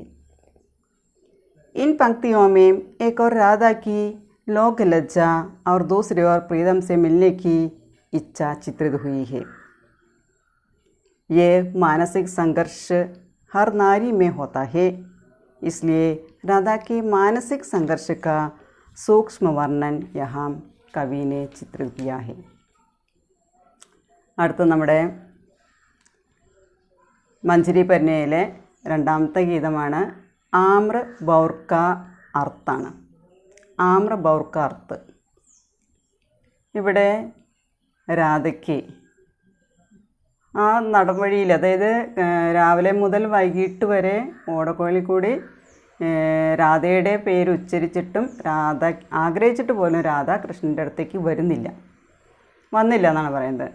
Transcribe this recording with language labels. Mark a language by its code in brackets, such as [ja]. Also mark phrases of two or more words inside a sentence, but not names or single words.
[hi] इन पंक्तियों में एक और राधा की लोक लज्जा और दूसरी ओर प्रीतम से मिलने की इच्छा चित्रित हुई है। ये मानसिक संघर्ष हर नारी में होता है, इसलिए राधा के मानसिक संघर्ष का सूक्ष्म वर्णन यहाँ कवि ने चित्रित किया है। [ml] അടുത്ത നമ്മുടെ മഞ്ജരി പരിണയിലെ രണ്ടാമത്തെ ഗീതമാണ് ആമ്ര ബൗർ കാ അർത്ഥാണ്. ആമ്ര ബൗർ കാ അർത്ത്. ഇവിടെ രാധയ്ക്ക് ആ നടവഴിയിൽ, അതായത് രാവിലെ മുതൽ വൈകിട്ട് വരെ ഓടക്കുഴലിൽ കൂടി രാധയുടെ പേര് ഉച്ചരിച്ചിട്ടും രാധ ആഗ്രഹിച്ചിട്ട് പോലും രാധ കൃഷ്ണൻ്റെ അടുത്തേക്ക് വന്നില്ല എന്നാണ് പറയുന്നത്.